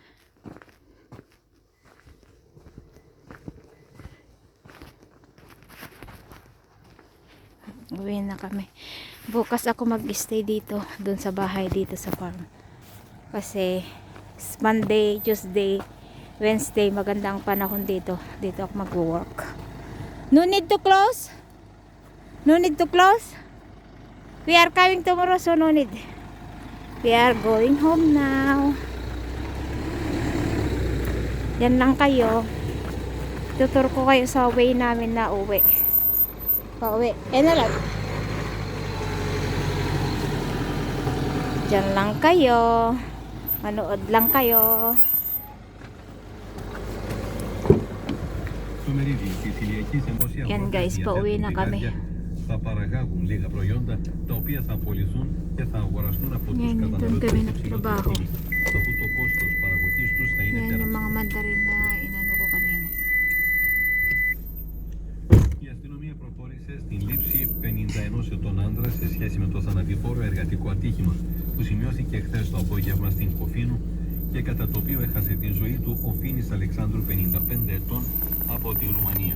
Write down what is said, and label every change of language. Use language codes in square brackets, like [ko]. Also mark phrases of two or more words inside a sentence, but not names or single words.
[tl] Uwi na kami. Bukas ako mag-stay dito, doon sa bahay dito sa farm. Kasi [en] Monday, Tuesday, Wednesday [tl] maganda ang panahon dito. Dito ako mag-work. [en] No need to close? No need to close? We are coming tomorrow, so no need. We are going home now. [tl] Yan lang kayo. Tutur ko kayo sa way namin na uwi. Pauwi. Na lang. Diyan lang kayo. Manood lang kayo. Yan guys, pauwi na kami. [el] Θα παραγάγουν λίγα προϊόντα τα οποία θα απολυθούν και θα αγοραστούν από τους [tl] Yan, doon kami nagtrabaho. [el] αφού το κόστος παραγωγής τους θα είναι [tl] Yan yung [el] τεράστιο. [tl] mga mandarin na inano ko kanina. [el] Η αστυνομία προχώρησε στην λήψη 51 ετών άντρα σε σχέση με το θανατηφόρο εργατικό ατύχημα που σημειώθηκε χθες το απόγευμα στην Κοφίνου και κατά το οποίο έχασε την ζωή του ο Φίνης Αλεξάνδρου 55 ετών από τη Ρουμανία.